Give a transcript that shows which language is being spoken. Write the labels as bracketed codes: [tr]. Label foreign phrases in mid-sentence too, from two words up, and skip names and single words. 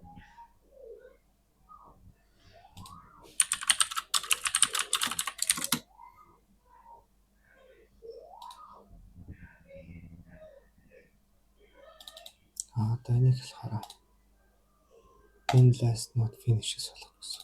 [mn] Одоо энийг болохоор энэ [en] last not finish- [mn] с болох гэсэн.